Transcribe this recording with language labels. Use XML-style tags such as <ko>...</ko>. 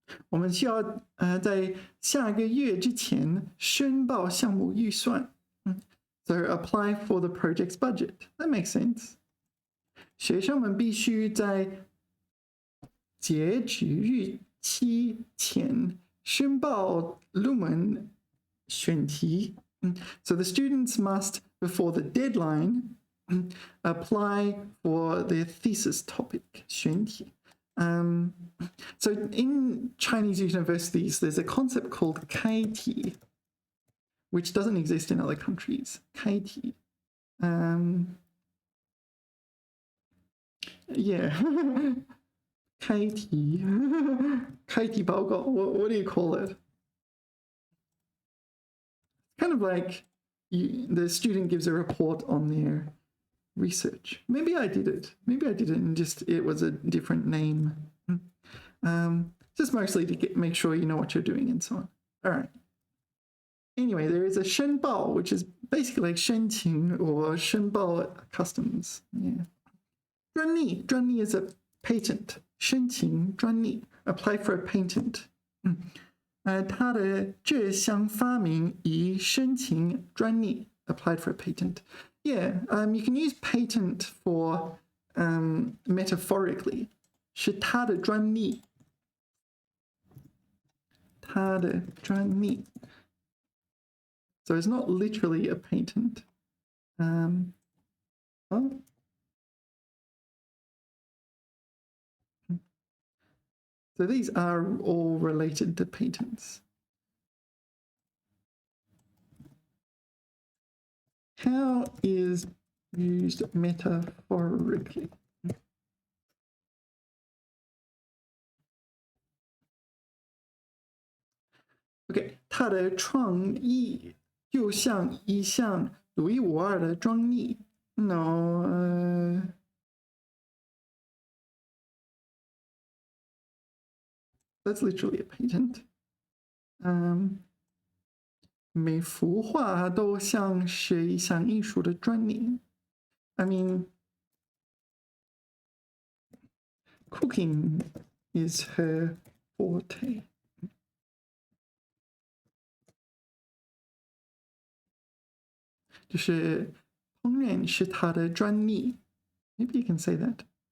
<zh>我们需要在下个月之前申报项目预算.</zh> <en>So apply for the project's budget. That makes sense.</en> <zh>学生们必须在截止日期前申报论文选题.</zh> <en>So the students must, before the deadline, apply for their thesis topic, 选题. So in Chinese universities, there's a concept called 开题, which doesn't exist in other countries.</en> <zh>开题. Yeah. 开题.开题报告.</zh> <en>What do you call it? Kind of like the student gives a report on their research. Maybe I did it and just it was a different name. Just mostly to make sure you know what you're doing and so on. All right. Anyway, there is a 申报, which is basically like 申请 or 申报customs. Yeah. 专利 is a patent. 申请专利, apply for a patent.</en> <zh>他的这项发明已申请专利,</zh> <en>applied for a patent. Yeah, you can use patent for metaphorically.</en> <zh>是他的专利. 他的专利.</zh> <en>So it's not literally a patent. So these are all related to patents. How is used metaphorically?</en> <zh>Okay, 他的创意就像一项独一无二的专利.</zh> <en>No, that's literally a patent.</en> <zh>每幅画都像是一项艺术的专利.</zh> <en>I mean, cooking is her forte.</en> <zh>就是烹饪是她的专利.</zh> <en>Maybe you can say that.</en>